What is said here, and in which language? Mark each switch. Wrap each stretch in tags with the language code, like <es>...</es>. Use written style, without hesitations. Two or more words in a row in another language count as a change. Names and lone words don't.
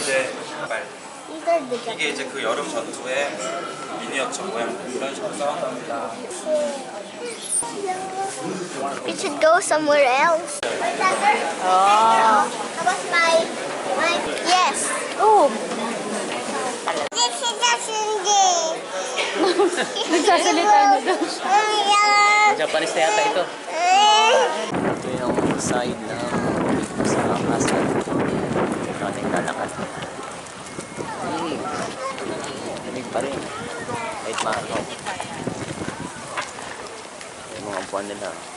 <ko>이게 이제 그 여름 전투의 미니어처 모양 이런 식으로 쌓아놓습니다.</ko> <en>We should go somewhere else. Oh. That was my yes. Oh, This is just in</en> <tl>nagsasalita na daw siya. Japanese na yata ito. Ito yung side ng Osaka Castle. Ito ating lalakad. Lamig pa rin. Kahit maaraw. Yung mga upuan nila.</tl>